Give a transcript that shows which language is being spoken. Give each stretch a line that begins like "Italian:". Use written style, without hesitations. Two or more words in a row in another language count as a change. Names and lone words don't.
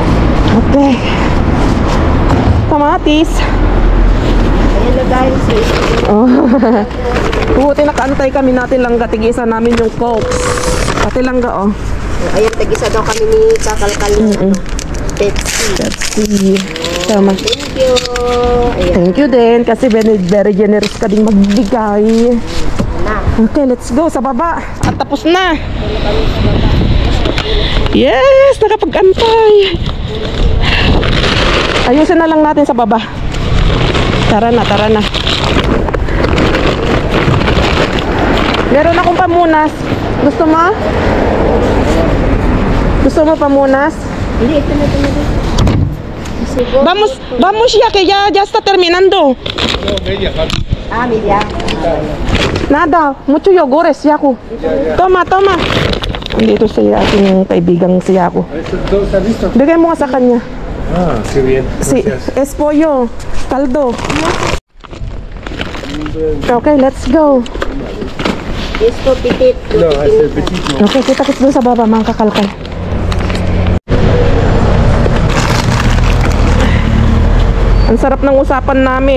Filipino: Okay. Kamatis. Ayan na dahil sa ito. Oh. Buti nakaantay kami natin lang gatigisa namin yung Coke. Pati langga, oh. Ayan, tag-isa daw kami ni Kakalkal ng Pepsi. Pepsi. Tama.
English: Thank you. Ayan Thank you
Filipino: din kasi
English: very generous
Filipino: ka ding magbigay. na.
English: Okay, let's go
Filipino: sa baba. At tapos na. Yes, nakapag-antay. Ayusin na lang natin sa baba. Tara na, tara na. Meron akong pamunas. Gusto mo? Gusto mo pamunas? Hindi, ito na. Siguro.
Spanish: Vamos ya que ya está terminando. Ah, media. Nada, mucho yogures, Yaku. Toma.
Filipino: Andito si ating kaibigang si Yaku.
Spanish: ¿Todo está listo?
Filipino: Bigay mo nga sa kanya.
Spanish: Ah, qué bien. Si, Gracias. es pollo, caldo.
English: Okay, let's go.
Spanish: Esto, pitit. No, es el petito.
Filipino: Okay, kita-kits doon sa baba, mga kakalkal. Ang sarap ng usapan namin.